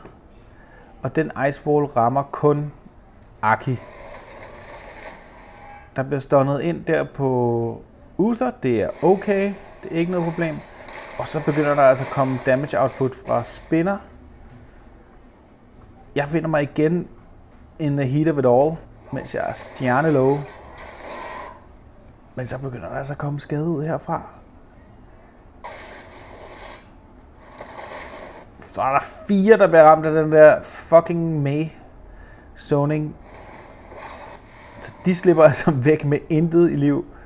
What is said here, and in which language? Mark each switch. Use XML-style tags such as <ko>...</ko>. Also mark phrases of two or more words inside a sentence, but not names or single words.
<da>Og den Ice Wall rammer kun Aki. Der bliver stunnet ind der på Uther. Det er okay. Det er ikke noget problem. Og så begynder der altså at komme</da> <en>damage output</en> <da>fra spinner. Jeg finder mig igen</da> <en>in the heat of it all,</en> <da>mens jeg er stjernelow. Men så begynder der altså at komme skade ud herfra. Så er der 4, der bliver ramt af den der fucking Mei zoning. Så de slipper altså væk med intet i liv.</da>